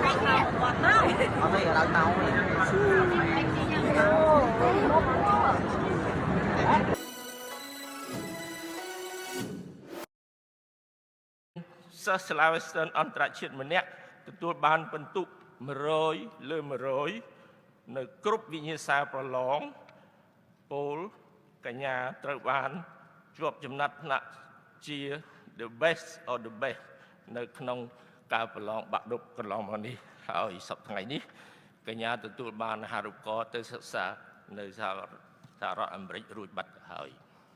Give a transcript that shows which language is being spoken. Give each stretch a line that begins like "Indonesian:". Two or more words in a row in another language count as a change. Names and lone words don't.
Khmer: ដល់តោងទេសិស្សសាលាវេស្ទ័នអន្តរជាតិម្នាក់ទទួលបានពិន្ទុ100 លើ 100នៅគ្រប់វិញ្ញាសាប្រឡងពលកញ្ញាត្រូវបានជាប់ចំណាត់ថ្នាក់ជា
English: the best of the best
Khmer: នៅក្នុងការប្រឡងបាក់ឌុបកន្លងមកនេះហើយសប្តាហ៍ថ្ងៃនេះកញ្ញាទទួលបានអាហារូបករណ៍ទៅសិក្សានៅសហរដ្ឋអាមេរិករួចបាត់ទៅហើយ